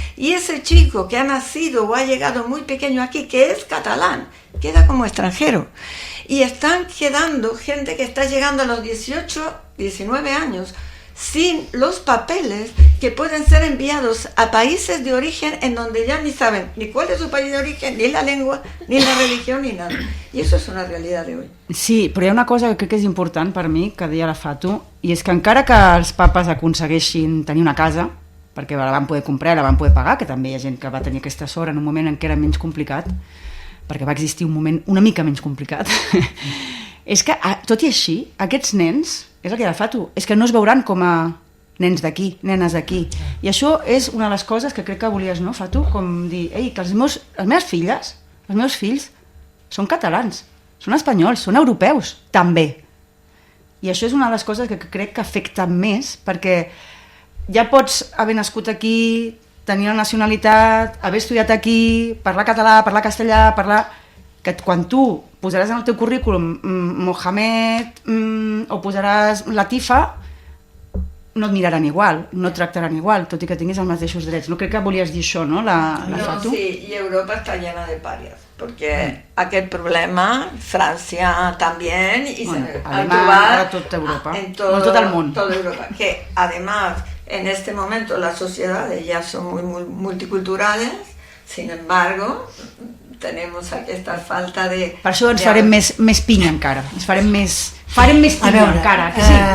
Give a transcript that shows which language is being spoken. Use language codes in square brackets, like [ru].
[es] Y ese chico que ha nacido o ha llegado muy pequeño aquí, que es catalán, queda como extranjero. Y están quedando gente que está llegando a los 18, 19 años sin los papeles, que pueden ser enviados a países de origen en donde ya ni saben ni cuál es su país de origen, ni la lengua, ni la religión, ni nada. [ca] I això és una realitat d'avui. Sí, però hi ha una cosa que crec que és important per mi, que deia la Fatu, i és que encara que els papes aconsegueixin tenir una casa, perquè la van poder comprar, la van poder pagar, que també hi ha gent que va tenir aquesta sort en un moment en què era menys complicat, perquè va existir un moment una mica menys complicat, és que, tot i així, aquests nens, és el que deia la Fatu, és que no es veuran com a nens d'aquí, nenes d'aquí. I això és una de les coses que crec que volies, no, Fatu? Com dir, ei, que les meves filles, els meus fills, són catalans, són espanyols, són europeus, també. I això és una de les coses que crec que afecta més, perquè ja pots haver nascut aquí, tenir la nacionalitat, haver estudiat aquí, parlar català, parlar castellà, que quan tu posaràs en el teu currículum Mohamed o posaràs Latifa, no et miraran igual, no et tractaran igual, tot i que tinguis els mateixos drets. No crec que volies dir això, no, la Fatu? [es] Sí, y Europa está llena de parias, porque aquel problema, Francia también, y bueno, se además, toda Europa, todo el mundo. Toda Europa, que además en este momento las sociedades ya son muy multiculturales, sin embargo, tenemos aquesta falta de... [ca] Per això ens farem més pinya encara, ens farem més pinya encara, que sí?